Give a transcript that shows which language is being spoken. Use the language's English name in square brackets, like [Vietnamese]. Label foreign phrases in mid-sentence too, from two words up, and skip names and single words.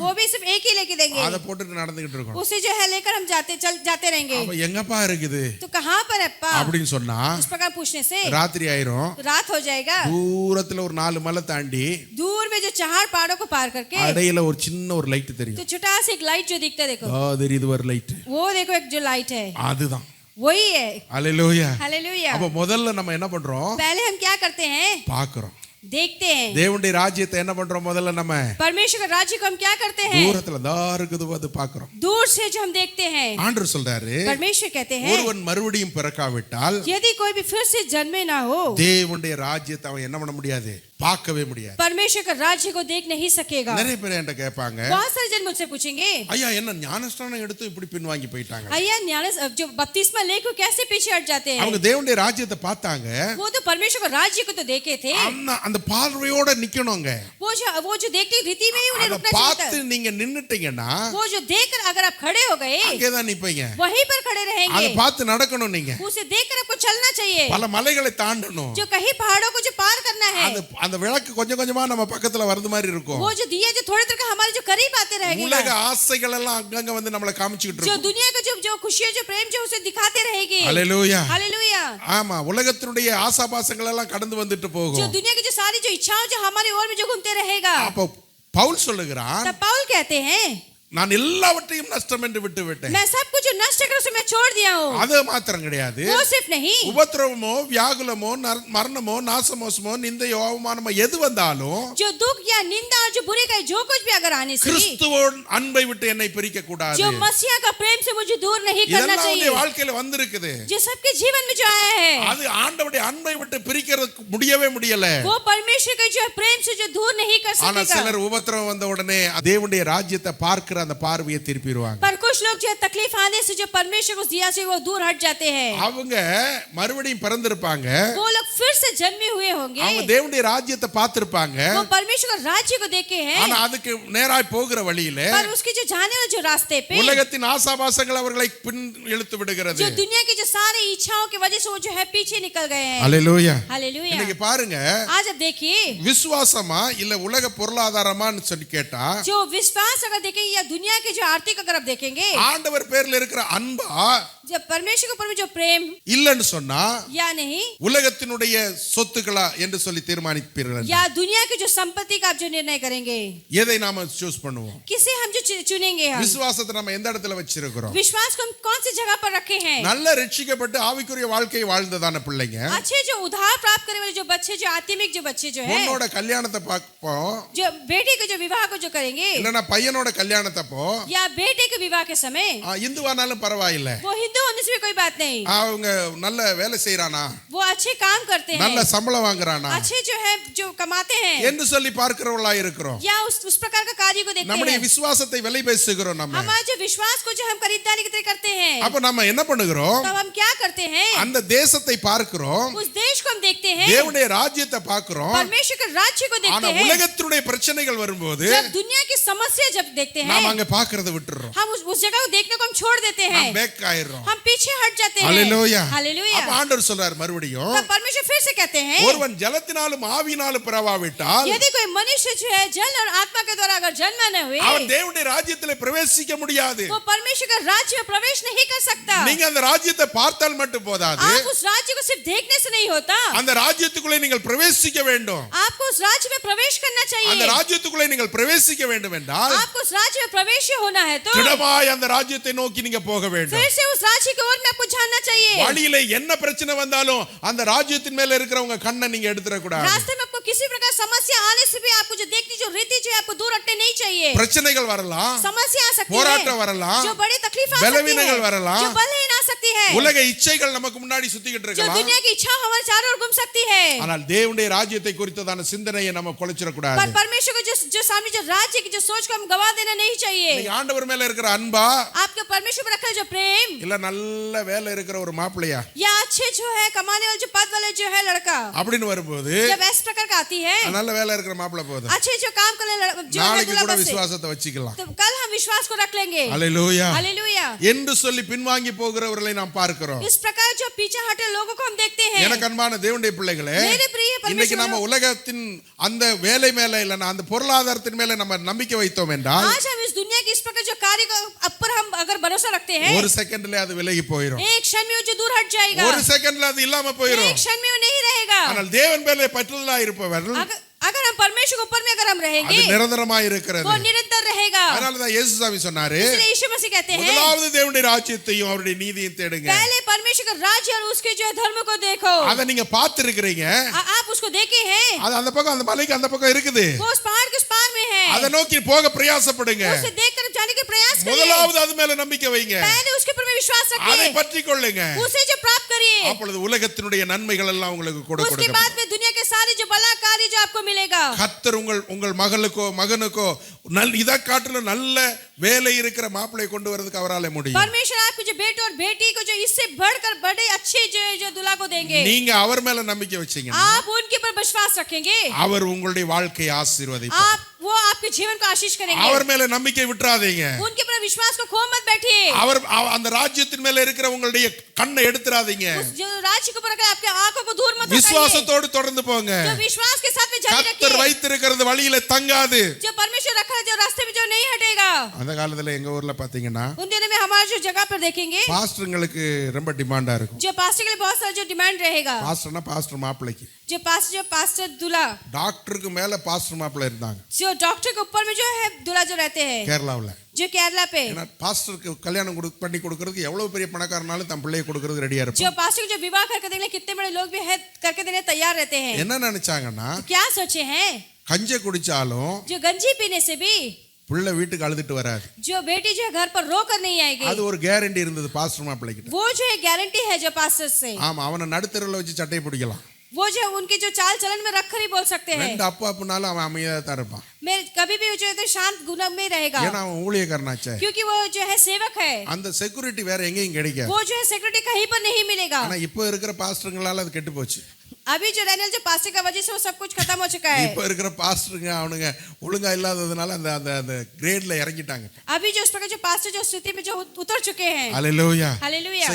[Hindi] वो भी सिर्फ एक ही लेके देंगे, [Tamil] அத போட்டுட்டு நடந்துகிட்டு இருக்கோம். [Hindi] उसे जो है लेकर हम जाते रहेंगे। [Tamil] அப்ப எங்கப்பா இருக்குது [Hindi] तो कहाँ पर है पा? [Tamil] அப்படின்னு சொன்னா [Hindi] इस प्रकार पूछने से [Tamil] ராத்திரி ஆயிரும். [Hindi] रात हो जाएगा। [Tamil] தூரத்துல ஒரு 4 மலை தாண்டி [Hindi] दूर में जो 4 पहाड़ों को पार करके [Tamil] அடையில ஒரு சின்ன ஒரு லைட் தெரியும். [Hindi] तो छोटा सा एक लाइट जो दिखता है, देखो [Tamil] தெரியுது ஒரு லைட். [Hindi] वो देखो एक जो लाइट है [Tamil] அதுதான். [Hindi] वही है। [Tamil] ஹalleluya. [Hindi] हालेलुया। [Tamil] அப்ப முதல்ல நம்ம என்ன பண்றோம்? [Hindi] पहले हम क्या करते हैं? [Tamil] பாக்குறோம். [Hindi] देखते हैं। [Tamil] தேவனுடைய ராஜ்யத்தை என்ன பண்றோம்? முதல்ல நம்ம [Hindi] परमेश्वर का राज्य को हम क्या करते हैं? [Tamil] தூரத்துல தான் இருக்குது அது பாக்குறோம். [Hindi] दूर से जो हम देखते हैं। [Tamil] ஆண்டவர் சொல்றாரு, [Hindi] परमेश्वर कहते हैं [Tamil] ஒருவன் மறுபடியும் பிறக்காவிட்டால் [Hindi] यदि कोई भी फिर से जन्मे ना हो [Tamil] தேவனுடைய ராஜ்யத்தை அவன் என்ன பண்ண முடியாது? பார்க்கவே முடியாது. [Hindi] परमेश्वर का राज्य को देख नहीं सकेगा। [Tamil] நிறைய பேர் என்கிட்ட கேட்பாங்க, [Hindi] बहुत सारे जन मुझसे पूछेंगे, [Tamil] ஐயா என்ன ஞானஸ்நானம் எடுத்து இப்படி பின்வாங்கி போயிட்டாங்க? [Hindi] अय्या न्यास जो बपतिस्मा लेकर कैसे पीछे हट जाते हैं? [Tamil] அவங்க தேவனுடைய ராஜ்யத்தை பார்த்தாங்க. [Hindi] वो तो परमेश्वर का राज्य को तो देखे थे, [Tamil] அந்த பார்வையோட நிக்கணுங்க. [Hindi] वो जो देखते रीति में ही उन्हें [Tamil] அத [Hindi] रुकना चाहिए [Tamil] பார்த்து [Hindi] था। [Tamil] நீங்க நின்னுட்டீங்கன்னா [Hindi] वो जो देखकर अगर आप खड़े हो गए [Tamil] அங்கே தான் நிப்பீங்க. [Hindi] वहीं पर खड़े [Tamil] அத [Hindi] रहेंगे। [Tamil] பார்த்து நடக்கணும் நீங்க. [Hindi] उसे देखकर आपको चलना चाहिए। [Tamil] பல மலைகளை தாண்டணும். [Hindi] जो कहीं पहाड़ों को जो पार करना है, [Tamil] அந்த விளக்கு கொஞ்சம் கொஞ்சமா நம்ம பக்கத்துல வருது மாதிரி இருக்கும். [Hindi] वो जो दिया जो थोड़े देर का हमारे जो करीब आते [Tamil] உலக [Hindi] रहेगा, [Tamil] ஆசைகள் எல்லாம் அங்கங்க வந்து நம்மள காமிச்சிட்டு [Hindi] जो [Tamil] இருக்கும். [Hindi] दुनिया का जो खुशियां जो प्रेम जो उसे दिखाते रहेगी। [Tamil] ஹalleluya. [Hindi] हालेलुया। [Tamil] ஆமா, உலகத்தினுடைய ஆசாபாசங்கள் எல்லாம் கடந்து வந்துட்டு [Hindi] जो [Tamil] போகும். [Hindi] दुनिया की जो सारी जो इच्छाएं जो हमारी ओर में जो घूमते रहेगा, [Tamil] அப்ப பவுல் சொல்லுகிறான், [Hindi] तब पौल कहते हैं [Tamil] நான் எல்லாவற்றையும் நஷ்டம் என்று விட்டு விட்டேன். [Hindi] मैं सब कुछ जो नष्ट कर उसे मैं छोड़ दिया हूँ। [Tamil] அது மாத்திரம் கிடையாது, [Hindi] वो सिर्फ नहीं, [Tamil] உபத்திரவமோ வியாகுலமோ மரணமோ நாசமோசமோ நிந்தையோ அவமானமோ எது வந்தாலும் [Hindi] जो दुख या निंदा और जो बुरे का जो कुछ भी अगर आने से [Tamil] கிறிஸ்துவோட அன்பை விட்டு என்னை பிரிக்க கூடாது. [Hindi] जो मसीहा का प्रेम से मुझे दूर नहीं करना [Tamil] இதெல்லாம் [Hindi] चाहिए। [Tamil] உன்னுடைய வாழ்க்கையில வந்திருக்குது. [Hindi] जो सबके जीवन में जो आया है, [Tamil] அது ஆண்டவருடைய அன்பை விட்டு பிரிக்கிறதுக்கு முடியவே முடியல. [Hindi] वो परमेश्वर के जो प्रेम से जो दूर नहीं कर [Tamil] ஆனா [Hindi] सकेगा। [Tamil] சிலர் உபத்திரவம் வந்த உடனே தேவனுடைய ராஜ்யத்தை பார்க்கிற அந்த பார்வையை திருப்பிடுவாங்க. [Hindi] पर कुछ लोग जो तकलीफ आने से जो परमेश्वर को दिया से वो दूर हट जाते हैं। [Tamil] அவங்க மறுபடியும் பிறந்திருப்பாங்க. [Hindi] वो लोग फिर से जन्मे हुए होंगे, [Tamil] அவங்க தேவனுடைய ராஜ்யத்தை பார்த்திருப்பாங்க. [Hindi] वो परमेश्वर का राज्य को देखे हैं, [Tamil] ஆனா அதுக்கு நேராய் போகிற வழியில [Hindi] पर उसके जो जाने वाले जो रास्ते पे [Tamil] உலகத்தின் ஆசாபாசங்கள் அவர்களை பின் இழுத்து விடுகிறது. [Hindi] जो दुनिया की जो सारी इच्छाओं की वजह से वो जो है पीछे निकल गए हैं। [Tamil] ஹalleluya. [Hindi] हालेलुया। [Tamil] இன்னைக்கு பாருங்க, [Hindi] आज अब देखिए [Tamil] விசுவாசமா இல்ல உலக பொருளாதாரமான்னு சொல்லி கேட்டா [Hindi] जो विश्वास अगर देखें या दुनिया की जो आर्थिक अगर आप देखेंगे, [Tamil] ஆண்டவர் பேர்ல இருக்கிற அன்பா [Hindi] जब परमेश्वर के ऊपर में जो प्रेम [Tamil] இல்லன்னு சொன்னா [Hindi] या नहीं, [Tamil] உலகத்தினுடைய சொத்துக்களா என்று சொல்லி தீர்மானிப்பீர்கள். [Hindi] या दुनिया की जो संपत्ति का आप जो निर्णय करेंगे, [Tamil] எதை நாம சூஸ் பண்ணுவோம்? [Hindi] किसे हम जो चुनेंगे, हम [Tamil] விசுவாசத்தை நம்ம எந்த இடத்துல வச்சிருக்கிறோம்? [Hindi] विश्वास को हम कौन सी जगह पर रखे हैं? [Tamil] நல்ல ரட்சிக்கப்பட்டு ஆவிக்குரிய வாழ்க்கையை வாழ்ந்ததான பிள்ளைங்க [Hindi] अच्छे जो उद्धार प्राप्त करने वाले जो बच्चे, जो आत्मिक जो बच्चे जो है, [Tamil] பொண்ணோட கல்யாணத்தை பார்ப்போம், [Hindi] जो बेटे के जो विवाह को जो करेंगे, [Tamil] இல்லனா பையனோட கல்யாணத்தப்போ [Hindi] या बेटे के विवाह के समय, [Tamil] இந்துவானாலும் பரவாயில்லை, [Hindi] वो हिंदू होने से भी कोई बात नहीं, [Tamil] அவங்க நல்ல வேலை செய்யறானா, [Hindi] वो अच्छे काम करते हैं, [Tamil] நல்ல சம்பளம் வாங்குறானா [Hindi] अच्छे जो है जो कमाते हैं, [Tamil] என்று சொல்லி பார்க்கிறவங்களா இருக்கிறோம். [Hindi] या उस प्रकार का कार्य को देखते [Tamil] நம்முடைய [Hindi] हैं। [Tamil] விசுவாசத்தை விலை பேசுகிறோம். நம்ம [Hindi] हमारे जो विश्वास को जो हम खरीदारी की तरह करते हैं, [Tamil] அப்ப நம்ம என்ன பண்ணுகிறோம்? [Hindi] तब हम क्या करते हैं? [Tamil] அந்த தேசத்தை பார்க்கிறோம், [Hindi] उस देश को हम देखते हैं, [Tamil] தேவனுடைய ராஜ்யத்தை பார்க்கிறோம். [Hindi] परमेश्वर के राज्य को [Tamil] ஆனா [Hindi] देखते हैं। [Tamil] உலகத்தினுடைய பிரச்சனைகள் வரும்போது [Hindi] जब दुनिया की समस्या जब देखते हैं, [Tamil] நாம அங்க பார்க்கிறத விட்டுறோம், [Hindi] हम उस जगह को देखने को हम छोड़ देते हैं, [Tamil] நாம் பேக் ஆயிடுறோம். [Hindi] हम पीछे हट जाते हैं। [Tamil] ஹalleluya. [Hindi] हालेलुया। [Tamil] அப்ப ஆண்டவர் சொல்றார் மறுபடியும், [Hindi] तब परमेश्वर फिर से कहते हैं, [Tamil] ஒருவன் ஜலத்தினாலும் ஆவியினாலும் பிறவாவிட்டால் [Hindi] यदि कोई मनुष्य जो है जल और आत्मा के द्वारा अगर जन्म न हुए, [Tamil] அவன் தேவனுடைய ராஜ்யத்திலே பிரவேசிக்க முடியாது. [Hindi] वो परमेश्वर का राज्य में प्रवेश नहीं कर सकता। [Tamil] நீங்க அந்த ராஜ்யத்தை பார்த்தால் மட்டும் போதாது, [Hindi] आप उस राज्य को सिर्फ देखने से नहीं होता, [Tamil] அந்த ராஜ்யத்துக்குள்ளே நீங்கள் பிரவேசிக்க வேண்டும். [Hindi] आपको उस राज्य में प्रवेश करना [Tamil] அந்த [Hindi] चाहिए। [Tamil] ராஜ்யத்துக்குள்ளே நீங்கள் பிரவேசிக்க வேண்டும் என்றால் [Hindi] आपको उस राज्य में प्रवेश होना है तो [Tamil] திடமாய் அந்த ராஜ்யத்தை நோக்கி நீங்க போக வேண்டும். [Hindi] फिर से उस राज्य की ओर में आपको जानना चाहिए। [Tamil] வழியில என்ன பிரச்சனை வந்தாலும் அந்த ராஜ்யத்தின் மேல இருக்கிறவங்க கண்ணை நீங்க எடுத்துற கூடாது. [Hindi] रास्ते में आपको किसी प्रकार समस्या आने से भी आपको जो देखनी जो रीति जो है आपको दूर हटने नहीं चाहिए। [Tamil] பிரச்சனைகள் வரலாம், [Hindi] समस्या आ सकती [Tamil] போராட்டம் [Hindi] है, [Tamil] வரலாம், [Hindi] जो बड़ी तकलीफ आ सकती [Tamil] பலவீனங்கள் [Hindi] है, [Tamil] வரலாம், [Hindi] जो बलहीन आ सकती है, [Tamil] உலக இச்சைகள் நமக்கு முன்னாடி சுத்திக்கிட்டு [Hindi] जो [Tamil] இருக்கலாம். [Hindi] दुनिया की इच्छा हमारे चारों ओर घूम सकती है, [Tamil] ஆனால் தேவனுடைய ராஜ்யத்தை குறித்ததான சிந்தனையை நம்ம குலைச்சிட கூடாது. [Hindi] पर परमेश्वर को जो सामने जो राज्य की जो सोच को हम गवा देना नहीं चाहिए। [Tamil] நீங்க ஆண்டவர் மேல இருக்கிற அன்பா [Hindi] आपके परमेश्वर पर रखा जो प्रेम, [Tamil] இல்ல நல்ல வேலை இருக்கிற ஒரு மாப்பிள்ளையா [Hindi] या अच्छे जो है कमाने वाले जो पद वाले जो है लड़का, [Tamil] அப்படின்னு வரும்போது [Hindi] जब इस प्रकार का आती है, [Tamil] நல்ல வேலை இருக்கிற மாப்பிள்ளை போதும், [Hindi] अच्छे जो काम करने जो है [Tamil] நாளைக்கு [Hindi] दूल्हा [Tamil] கூட [Hindi] बस से, [Tamil] விசுவாசத்தை வச்சுக்கலாம். [Hindi] तो कल हम विश्वास को रख लेंगे। [Tamil] அல்லேலூயா [Hindi] हालेलुया। [Tamil] என்று சொல்லி பின்வாங்கி போகிறவர்களை நாம் பார்க்கிறோம். [Hindi] इस प्रकार जो पीछे हटे लोगों को हम देखते हैं। [Tamil] எனக்கு அன்பான தேவனுடைய பிள்ளைகளே, [Hindi] मेरे प्रिय [Tamil] இன்னைக்கு [Hindi] परमेश्वर, [Tamil] நம்ம உலகத்தின் அந்த வேலை மேல இல்லனா அந்த பொருளாதாரத்தின் மேல நம்ம நம்பிக்கை வைத்தோம் என்றால் [Hindi] आज हम इस दुनिया की इस प्रकार जो कार्य को ऊपर हम अगर भरोसा रखते हैं, [Tamil] ஒரு செகண்ட்ல அது விலகி போயிடும், [Hindi] एक क्षण में वो जो दूर हट जाएगा, [Tamil] ஒரு செகண்ட்ல அது இல்லாம போயிடும். [Hindi] एक क्षण में वो नहीं रहेगा। [Tamil] ஆனால் தேவன் மேல பற்றுதலா இருப்பவர்கள் [Hindi] अगर हम परमेश्वर के ऊपर में अगर हम [Tamil] அது [Hindi] रहेंगे, [Tamil] நிரந்தரமாய் இருக்கிறது. [Hindi] वो निरंतर रहेगा। [Tamil] அதனால தான் இயேசு சாமி சொன்னாரு, [Hindi] इसलिए यीशु मसीह कहते हैं, [Tamil] முதலாவது தேவனுடைய ராஜ்யத்தையும் அவருடைய நீதியையும் தேடுங்க. [Hindi] पहले परमेश्वर का राज्य और उसके जो धर्म को देखो। [Tamil] அத நீங்க பார்த்திருக்கிறீங்க, [Hindi] आप उसको देखे हैं, [Tamil] அது அந்த பக்கம் அந்த மலைக்கு அந்த பக்கம் இருக்குது. [Hindi] वो उस पहाड़ के उस पार में है, [Tamil] அத நோக்கி போக பிரயாசப்படுங்க. [Hindi] उसे देखकर जाने के प्रयास करिए। [Tamil] முதலாவது அது மேல நம்பிக்கை வைங்க, [Hindi] पहले उसके ऊपर में विश्वास [Tamil] அதை [Hindi] रखिए, [Tamil] பற்றி கொள்ளுங்க. [Hindi] उसे जो प्राप्त करिए, [Tamil] அப்பொழுது உலகத்தினுடைய நன்மைகள் எல்லாம் உங்களுக்கு [Hindi] उसके [Tamil] கொடுக்கும். [Hindi] बाद में दुनिया के सारे जो भला कार्य जो आपको मिलेगा। [Tamil] கர்த்தர் உங்கள் மகளுக்கோ மகனுக்கோ இத காட்டிலும் நல்ல வேலை இருக்கிற மாப்பிளை கொண்டு வரதுக்கு அவரால முடியும். [Hindi] परमेश्वर आपको जो बेटे और बेटी को जो इससे बढ़कर बड़े अच्छे जो दूल्हा को देंगे, [Tamil] நீங்க அவர் மேல நம்பிக்கை வச்சீங்க, [Hindi] आप उनके ऊपर विश्वास रखेंगे, [Tamil] அவர் உங்களுடைய வாழ்க்கையை ஆசீர்வதிப்பார். [Hindi] आप वो आपके जीवन को आशीष करेंगे। [Tamil] அவர் மேல நம்பிக்கை விட்டுறாதீங்க. [Hindi] उनके ऊपर विश्वास को खो मत बैठिए। [Tamil] அவர் அந்த ராஜ்யத்தின் மேல இருக்கிற உங்களுடைய கண்ணை எடுத்துறாதீங்க. [Hindi] उस जो राज्य के ऊपर अगर आपके आंखों को दूर मत हटाइए। [Tamil] விசுவாசத்தோடு தொடர்ந்து போங்க. [Hindi] जो विश्वास के साथ में जारी [Tamil] கர்த்தர் [Hindi] रखिए। [Tamil] வைத்திருக்கிறது வழியில தங்காது. [Hindi] जो परमेश्वर रखा है जो रास्ते में जो नहीं हटेगा। [Tamil] அந்த காலத்துல எங்க ஊர்ல பாத்தீங்கன்னா [Hindi] उन दिनों में हमारे जो जगह पर देखेंगे, [Tamil] பாஸ்டர்களுக்கு ரொம்ப டிமாண்டா இருக்கும். [Hindi] जो पास्टर के लिए बहुत सारा जो डिमांड रहेगा। [Tamil] பாஸ்டர்னா பாஸ்டர் மாப்பிளைக்கு, [Hindi] जो पास्टर दूल्हा, [Tamil] டாக்டருக்கு மேல பாஸ்டர் மாப்பிளை இருந்தாங்க [Hindi] जो डॉक्टर के ऊपर में जो है दूल्हा जो रहते हैं, [Tamil] கேரளாவுல. [Hindi] जो केरला पे, [Tamil] ஏன்னா பாஸ்டருக்கு கல்யாணம் பண்ணி கொடுக்கறதுக்கு எவ்வளவு பெரிய பணக்காரனாலும் தன் பிள்ளையை கொடுக்கறதுக்கு ரெடியா [Hindi] जो [Tamil] இருப்பாங்க. [Hindi] पास्टर को जो विवाह करके देने कितने बड़े लोग भी है करके देने तैयार रहते हैं। [Tamil] என்ன நினைச்சாங்கன்னா, [Hindi] तो क्या सोचे हैं, [Tamil] கஞ்ச குடிச்சாலும் [Hindi] जो गंजी पीने से भी [Tamil] பிள்ளை வீட்டுக்கு அழுதுட்டு வராது. [Hindi] जो बेटी जो है घर पर रो कर नहीं आएगी, [Tamil] அது ஒரு கேரண்டி இருந்தது பாஸ்டர் மாப்பிள்ளைகிட்ட. [Hindi] वो जो है गारंटी है जो पास्टर से। [Tamil] ஆமா, அவனை நடுத்தருல வச்சு சட்டை பிடிக்கலாம். [Hindi] वो जो है उनके जो चाल चलन में रखकर ही बोल सकते हैं। [Tamil] ரெண்டு அப்பா அப்பனாலும் அவன் அமைதியா தான் இருப்பான். [Hindi] मैं कभी भी जो है तो शांत गुना में रहेगा, [Tamil] ஏன்னா அவன் ஊழியக்காரனாச்சே. [Hindi] क्योंकि वो जो है सेवक है। [Tamil] அந்த செக்யூரிட்டி வேற எங்கேயும் கிடைக்காது. [Hindi] वो जो है सिक्योरिटी कहीं पर नहीं मिलेगा। [Tamil] ஆனா இப்போ இருக்கிற பாஸ்டருங்களால அது கெட்டு போச்சு. [Hindi] अभी जो रहने जो पास्टर का वजह से वो सब कुछ खत्म हो चुका है। [Tamil] இப்போ இருக்கிற பாஸ்டருங்க அவனுங்க ஒழுங்கா இல்லாததுனால அந்த அந்த அந்த கிரேட்ல இறங்கிட்டாங்க. [Hindi] अभी जो उस प्रकार जो पास्टर जो स्थिति में जो उतर चुके हैं। [Tamil] ஹalleluya. [Hindi] हालेलुया।